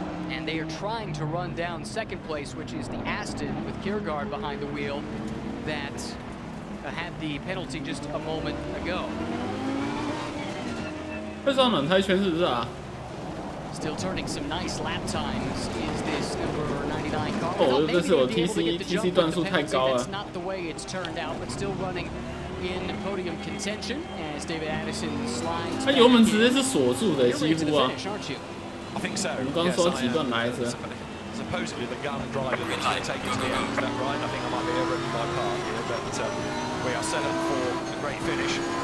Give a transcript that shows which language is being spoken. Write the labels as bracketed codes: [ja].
[en] And they are trying to run down second place, which is the Aston with Kiergaard behind the wheel that had the penalty just a moment ago. [zh] 会上暖胎圈是不是啊？ [en] Still turning some nice lap times is this number 99 car. [zh] 哦，这是我 TC 段数太高了。 [en] That's not the way it's turned out, but still running in podium contention as David Addison slides. [zh] 它油门直接是锁住的，几乎啊。 [en] I think so. [zh] 我们刚说几段来着。 [en] Supposedly the gun driver is going to take it to the end. Is that right? I think I might be overrunning my car here, but we are set up for a great finish.